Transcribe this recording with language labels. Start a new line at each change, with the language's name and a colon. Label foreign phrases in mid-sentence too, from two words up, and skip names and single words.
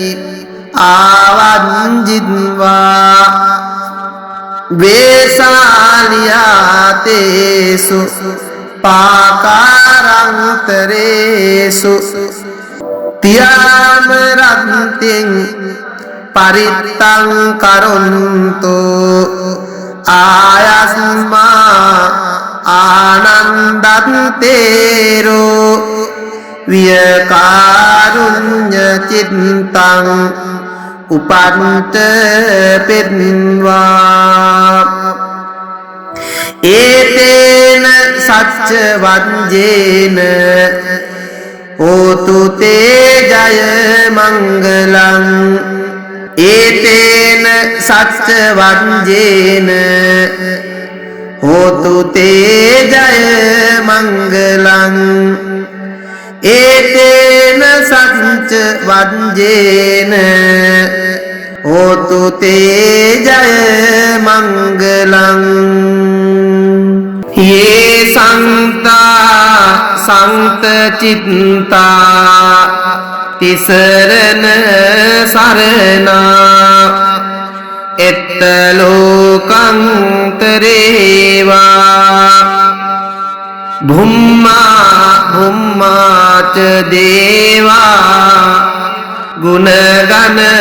Pali: ආවංජිත්වා වේසාලියාතේසු පාකාරන්තරේසු තියාම රත්තින් පරිත්තං කරොන්තෝ ආයස්මා ආනන්දත්තේරෝ වියකාරුඤ්ඤ චිත්තං උපන්ත පෙන්වා ඒතේන සච්ච වංජේන හෝතු තේ ජය මංගලං ඒතේන සච්ච වංජේන හෝතු තේ ජය මංගලං ඒතේන සච්ච වංජේන හෝතු තේ ජය මංගලං ये संता संत चित्ता तिसरन सरना एत्तलोकंतरेवा भुम्मा भुम्मा च देवा गुणगण